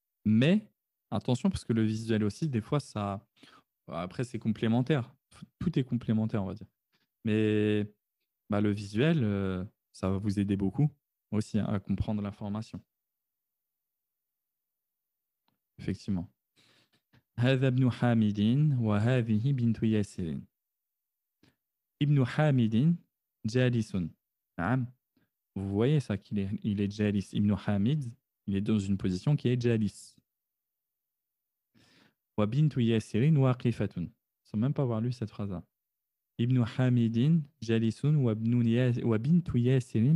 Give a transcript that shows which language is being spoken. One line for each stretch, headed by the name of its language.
French: Mais attention, parce que le visuel aussi, des fois, ça. Après, c'est complémentaire. Tout est complémentaire, on va dire. Mais bah, le visuel, ça va vous aider beaucoup aussi à comprendre l'information. Effectivement.
Arabic: هذا ابن حامد وهذه بنت ياسر. ابن حامد جالس. نعم.
French: Vous voyez ça, il est jalis. Ibn Hamid, il est dans une position qui est jalis.
Arabic: Wa bintu Yasirin waqifatun.
French: Sans même pas avoir lu cette phrase-là.
Arabic: Ibn Hamidin jalisun wa bintu Yasirin.